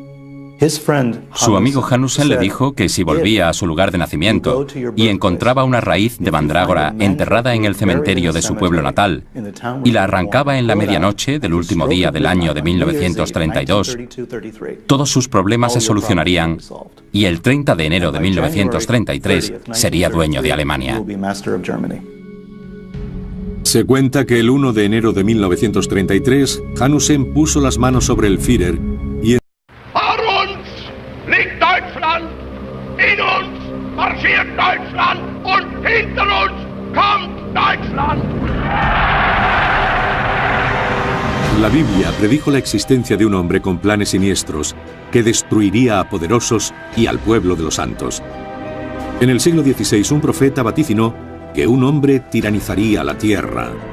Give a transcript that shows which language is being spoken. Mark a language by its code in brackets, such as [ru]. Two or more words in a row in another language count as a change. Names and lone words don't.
[es] Su amigo Hanussen le dijo que si volvía a su lugar de nacimiento y encontraba una raíz de mandrágora enterrada en el cementerio de su pueblo natal y la arrancaba en la medianoche del último día del año de 1932, todos sus problemas se solucionarían y el 30 de enero de 1933 sería dueño de Alemania. Se cuenta que el 1 de enero de 1933, Hanussen puso las manos sobre el Führer y [de] in uns marschiert Deutschland und hinter uns kommt Deutschland! [es] La Biblia predijo la existencia de un hombre con planes siniestros que destruiría a poderosos y al pueblo de los santos. En el siglo XVI, un profeta vaticinó que un hombre tiranizaría la tierra.